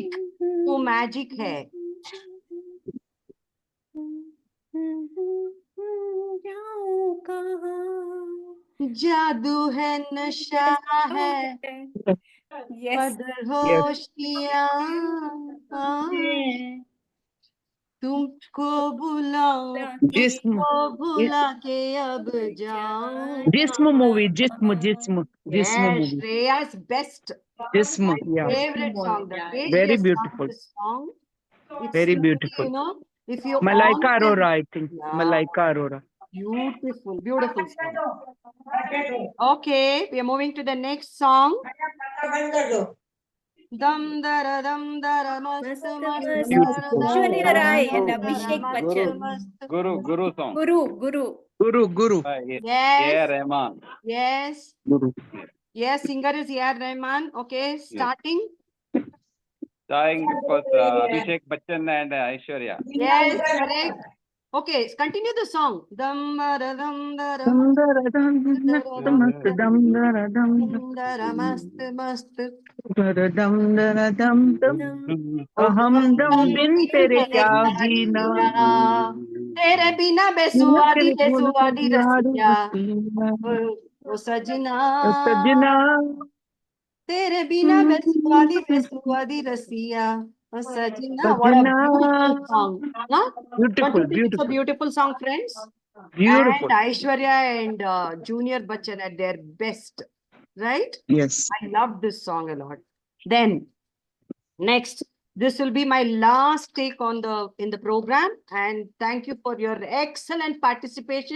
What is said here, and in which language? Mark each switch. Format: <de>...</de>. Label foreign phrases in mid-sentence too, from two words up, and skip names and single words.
<hi>वो magic है. जादू है नशा है</hi> <en>yes.</en> <hi>मदहोशियाँ तुमको बुलाऊं तुमको भुला के अब जाऊं.</hi> <en>Jism movie, Jism Yes, movie. Shreya's best. Jism, yeah. Favorite song. The way Very she has sung beautiful. this song. It's Very simply, beautiful. if you Malaika always- Arora, I think. Yeah. Malaika Arora. Beautiful, beautiful song. Okay, we are moving to the next song.</en> <hi>Dam dara dam dara mast mast</hi> <en>Aishwarya Rai and Abhishek Bachchan. Guru song. Guru. Yes. A.R. Rahman. Yes. Guru. Yes, singer is A.R. Rahman. Okay, starting. Starring was Abhishek Bachchan and Aishwarya. Yes, correct. Okay, continue the song.</en> <hi>Dam dara dam dara Dam dara dam mast dam dara dam dara mast mast. dara dam dara dam dam. हमदम बिन तेरे क्या जीना तेरे बिना बेसुआदी बेसुआदी रसिया ओ सजना सजना तेरे बिना बेसुआदी बेसुआदी रसिया ओ सजना.</hi> <en>What a beautiful song, no? Beautiful, Don't you think it's a beautiful. beautiful song, friends? Beautiful. And Aishwarya and Junior Bachchan at their best, right? Yes. I love this song a lot. Then next, this will be my last take on in the program, and thank you for your excellent participation.</en>